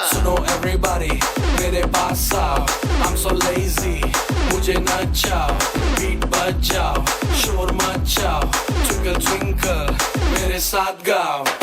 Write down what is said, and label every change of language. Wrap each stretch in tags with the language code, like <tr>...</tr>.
<hi>सुनो everybody, मेरे पास आओ.</hi> <en>I'm so lazy, मुझे नचाओ.</en> <hi>Beat बजाओ, शोर मचाओ. Twinkle twinkle, मेरे साथ गाओ.</hi>